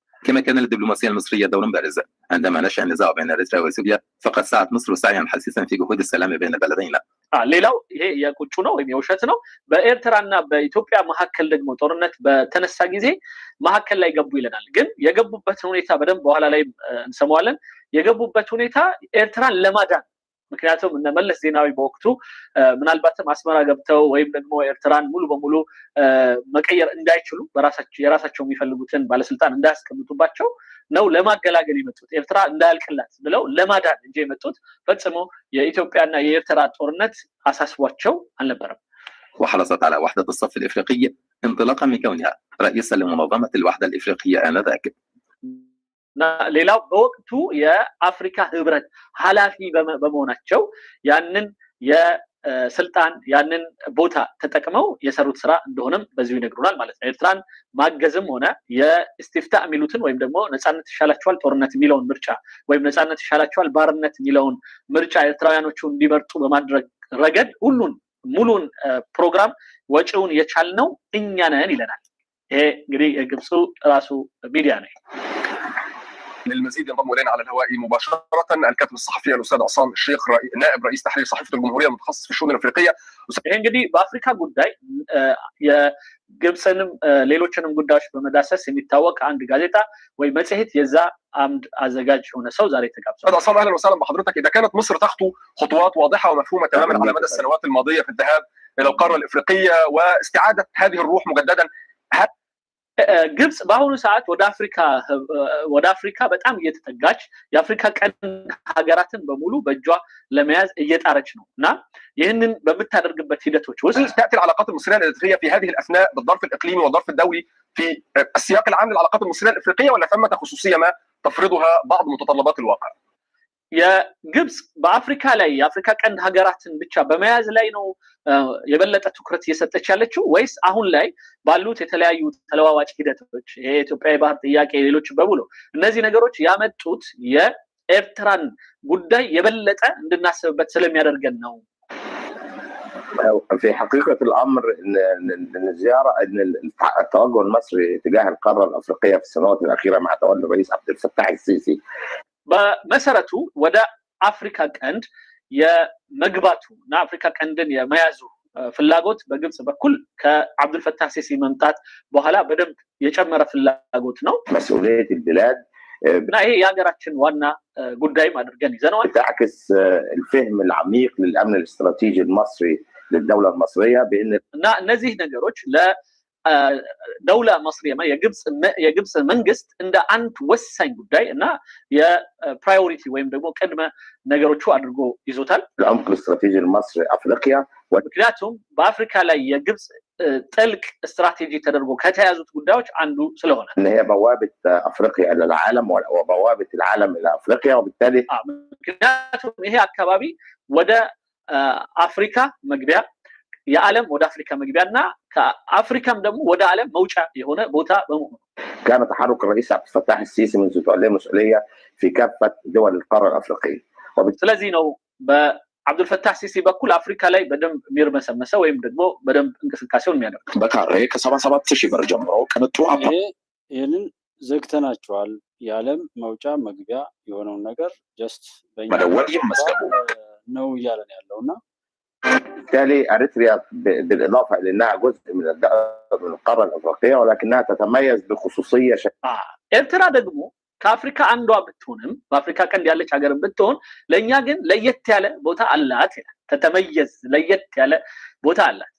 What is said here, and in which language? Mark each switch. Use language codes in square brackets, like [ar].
[ar] كما كان للدبلوماسية المصرية دور بارز عندما نشأ النزاع بين إريتريا وإثيوبيا فقد سعت مصر سعيا حثيثا في جهود السلام بين البلدين [am] ሌላው ይሄ የቁጭ ነው ወይም የውሸት ነው በኤርትራና በኢትዮጵያ መካከል ደግሞ ጦርነት በተነሳ ጊዜ መካከል ላይ ገቡ ይለናል ግን የገቡበት ሁኔታ በደንብ በኋላ ላይ እንሰማዋለን የገቡበት ሁኔታ ኤርትራን ለማዳን ምክንያቱም እነ መለስ ዜናዊ በወቅቱ ምናልባትም አስመራ ገብተው ወይም ደግሞ ኤርትራን ሙሉ በሙሉ መቀየር እንዳይችሉ የራሳቸው የሚፈልጉትን ባለስልጣን እንዳያስቀምጡባቸው ነው ለማገላገል የመጡት ኤርትራ እንዳያልቅላት ብለው ለማዳን እንጂ የመጡት ፈጽሞ የኢትዮጵያና የኤርትራ ጦርነት አሳስቧቸው አልነበረም። [ar] وحرصت على وحدة الصف الإفريقي انطلاقا من كونها رئيسا لمنظمة الوحدة الإفريقية آنذاك. [am] ሌላው በወቅቱ የአፍሪካ ህብረት ኃላፊ በመሆናቸው ያንን የስልጣን ያንን ቦታ ተጠቅመው የሰሩት ስራ እንደሆነም በዚሁ ይነግሩናል ማለት ነው። ኤርትራን ማገዝም ሆነ የኢስቲፍታ የሚሉትን ወይም ደግሞ ነፃነት ይሻላቸዋል ጦርነት የሚለውን ምርጫ ወይም ነፃነት ይሻላቸዋል ባርነት የሚለውን ምርጫ ኤርትራውያኖቹ እንዲመርጡ በማድረግ ረገድ ሙሉን ፕሮግራም ወጪውን የቻልነው እኛ ነን ይለናል። ይሄ እንግዲህ የግብፁ ራሱ ሚዲያ ነው። [ar] للمزيد ينضم الينا على الهواء مباشره الكاتب الصحفي الاستاذ عصام الشيخ نائب رئيس تحرير صحيفه الجمهوريه المتخصص في الشؤون الافريقيه. [am] እንግዲህ በአፍሪካ ጉዳይ የግብፅንም ሌሎችንም ጉዳዮች በመዳሰስ የሚታወቅ አንድ ጋዜጣ ወይ መጽሔት የዛ አምድ አዘጋጅ ሆነ ሰው ዛሬ ተጋብዟል። [ar] استاذ عصام اهلا وسهلا بحضرتك. اذا كانت مصر تخطو خطوات واضحه ومفهومه تماما على مدى السنوات الماضيه في الذهاب الى القاره الافريقيه واستعاده هذه الروح مجددا، [am] ግብፅ በአሁኑ ሰዓት ወደ አፍሪካ በጣም እየተጠጋች የአፍሪካ ቀንድ ሀገራትን በሙሉ በእጇ ለመያዝ እየጣረች ነው እና ይህንን በምታደርግበት ሂደቶች ውስጥ [ar] تأتي العلاقات المصرية الإريترية في هذه الأثناء بالظرف الإقليمي والظرف الدولي في السياق العام للعلاقات المصرية الإفريقية ولا ثمة خصوصية ما تفرضها بعض متطلبات الواقع؟ [am] የግብፅ በአፍሪካ ላይ የአፍሪካ ቀንድ ሀገራትን ብቻ በመያዝ ላይ ነው የበለጠ ትኩረት እየሰጠች ያለችው ወይስ አሁን ላይ ባሉት የተለያዩ ተለዋዋጭ ሂደቶች የኢትዮጵያ የባህር ጥያቄ ሌሎች በሙሉ እነዚህ ነገሮች ያመጡት የኤርትራን ጉዳይ የበለጠ እንድናስብበት ስለሚያደርገን ነው? [ar] في حقيقة الأمر إن الزيارة إن التوجه المصري تجاه القارة الأفريقية في السنوات الأخيرة مع تولي الرئيس عبد الفتاح السيسي [am] በመሰረቱ ወደ አፍሪካ ቀንድ የመግባቱ እና አፍሪካ ቀንድን የመያዙ ፍላጎት በግብፅ በኩል ከአብዱልፈታህ ሲሲ መምጣት በኋላ በደንብ የጨመረ ፍላጎት ነው። [ar] مسؤولية البلاد [am] እና ይሄ የሀገራችን ዋና ጉዳይም አድርገን ይዘነዋል። [ar] تعكس الفهم العميق للأمن الاستراتيجي المصري للدولة المصرية بأن [am] እና እነዚህ ነገሮች ለደውላ መصرية የግብፅ መንግስት እንደ አንድ ወሳኝ ጉዳይ እና የፕራዮሪቲ ወይም ደግሞ ቅድመ ነገሮቹ አድርጎ ይዞታል። [ar] العمق الاستراتيجي المصري أفريقيا [am] ምክንያቱም በአፍሪካ ላይ የግብፅ ጥልቅ ስትራቴጂ ተደርጎ ከተያዙት ጉዳዮች አንዱ ስለሆነ [ar] إن هي بوابة أفريقيا إلى العالم وبوابة العالم إلى أفريقيا وبالتالي [am] ምክንያቱም ይሄ አካባቢ ወደ አፍሪካ መግቢያ የዓለም ወደ አፍሪካ መግቢያና ከአፍሪካም ደግሞ ወደ ዓለም መውጫ የሆነ ቦታ በመሆኑ [ar] كان تحرك الرئيس عبد الفتاح السيسي منذ توليه المسؤولية في كافة دول القارة الأفريقية. [am] ስለዚህ ነው በአብዱልፈታህ ሲሲ በኩል አፍሪካ ላይ በደንብ የሚርመሰመሰው ወይም ደግሞ በደንብ እንቅስቃሴውን የሚያደርግ በካሬ ከ77,000 ብር ጀምሮ ቅንጡ ይህንን ዘግተናቸዋል። የዓለም መውጫ መግቢያ የሆነውን ነገር ጀስት መደወል ይመስገቡ ነው እያለን ያለውና [ar] بالتالي أريتريا بالإضافة إلى أنها جزء من القارة الأفريقية ولكنها تتميز بخصوصية [am] ኤርትራ ደግሞ ከአፍሪካ አንዷ ብትሆንም በአፍሪካ ቀንድ ያለች ሀገር ብትሆን ለእኛ ግን ለየት ያለ ቦታ አላት ይላል። ተተመየዝ ለየት ያለ ቦታ አላት።